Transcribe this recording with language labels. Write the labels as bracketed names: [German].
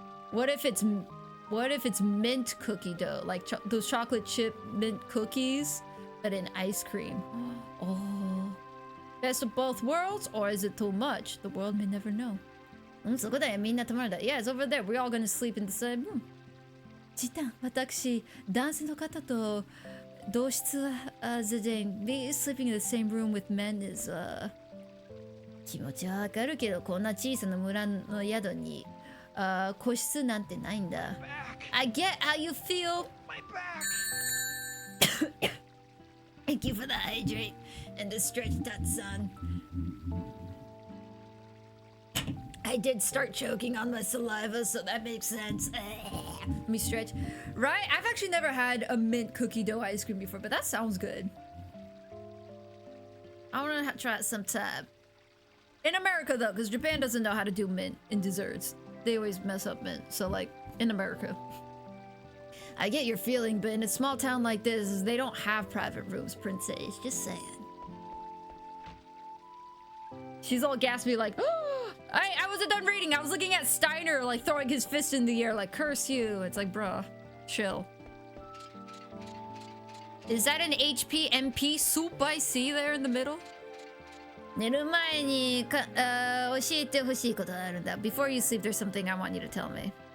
[English] What if it's mint cookie dough? Like those chocolate chip mint cookies, but in ice cream. Oh. Best of both worlds, or is it too much? The world may never know. Yeah, it's over there. We're all gonna sleep in the same room. [Japanese] ジタン、私、男性の方と同室は、Zidane, [English] me sleeping in the same room with men is, [Japanese] 気持ちはわかるけど、こんな小さな村の宿に、個室なんてないんだ。 [English] I get how you feel. My back. Thank you for the hydrate and the stretch that son. I did start choking on my saliva, so that makes sense. Let me stretch. Right? I've actually never had a mint cookie dough ice cream before, but that sounds good. I want to try it sometime. In America, though, because Japan doesn't know how to do mint in desserts. They always mess up mint, so like, in America. I get your feeling, but in a small town like this, they don't have private rooms, princess. Just saying. She's all gaspy like, oh, I wasn't done reading. I was looking at Steiner, like, throwing his fist in the air, like, curse you. It's like, bruh, chill. Is that an HP MP soup I see there in the middle? [Japanese] 寝る前に教えてほしいことがあるんだ. [English] Before you sleep, there's something I want you to tell me.